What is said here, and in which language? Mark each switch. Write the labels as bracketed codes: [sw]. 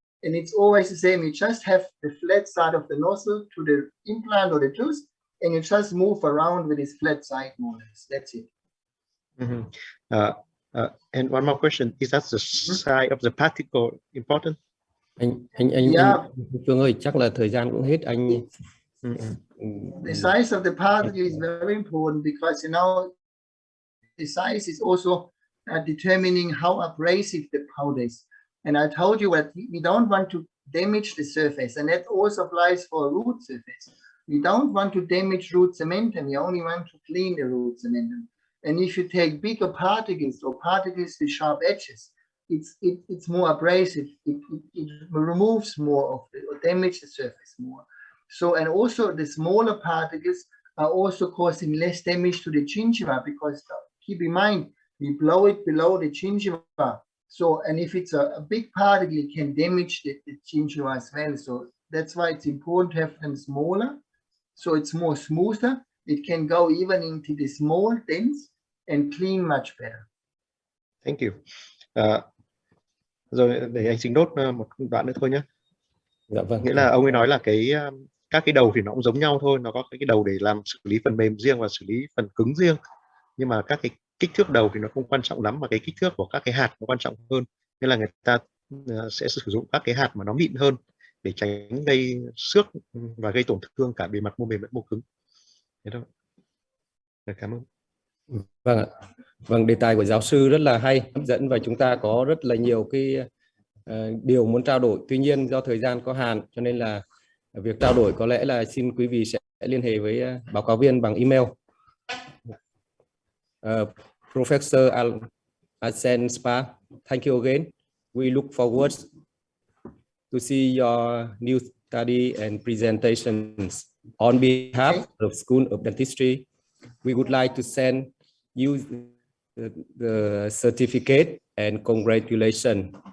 [en] and it's always the same. You just have the flat side of the nozzle to the implant or the tooth, and you just move around with this flat side more or less. That's it. And one more question: is that the size of the particle important? Yeah. [vi] Phương ơi, chắc là thời gian cũng hết anh. [en] The size of the particle is very important because, you know, the size is also determining how abrasive the powder is. And I told you that we don't want to damage the surface, and that also applies for a root surface. We don't want to damage root cementum. We only want to clean the root cementum. And if you take bigger particles or particles with sharp edges, it's more abrasive. It removes more of it or damages the surface more. So, and also the smaller particles are also causing less damage to the gingiva, because keep in mind, we blow it below the gingiva. So, and if it's a big particle, it can damage the gingiva as well. So that's why it's important to have them smaller. So it's more smoother. It can go even into the small dents and clean much better. Thank you. [vi] Rồi để anh xin nốt một đoạn nữa thôi nhé. Dạ vâng. Nghĩa là ông ấy nói là các cái đầu thì nó cũng giống nhau thôi, nó có cái đầu để làm xử lý phần mềm riêng và xử lý phần cứng riêng, nhưng mà các cái kích thước đầu thì nó không quan trọng lắm, mà cái kích thước của các cái hạt nó quan trọng hơn. Nên là người ta sẽ sử dụng các cái hạt mà nó mịn hơn để tránh gây xước và gây tổn thương cả bề mặt mô mềm lẫn mô cứng. Thế thôi. Cảm ơn. Vâng ạ. Vâng, đề tài của giáo sư rất là hay, hấp dẫn, và chúng ta có rất là nhiều cái điều muốn trao đổi. Tuy nhiên do thời gian có hạn cho nên là việc trao đổi có lẽ là xin quý vị sẽ liên hệ với báo cáo viên bằng email. [en] Professor Asen Spa, thank you again. We look forward to see your new study and presentations. On behalf of School of Dentistry, we would like to send you the certificate and congratulations.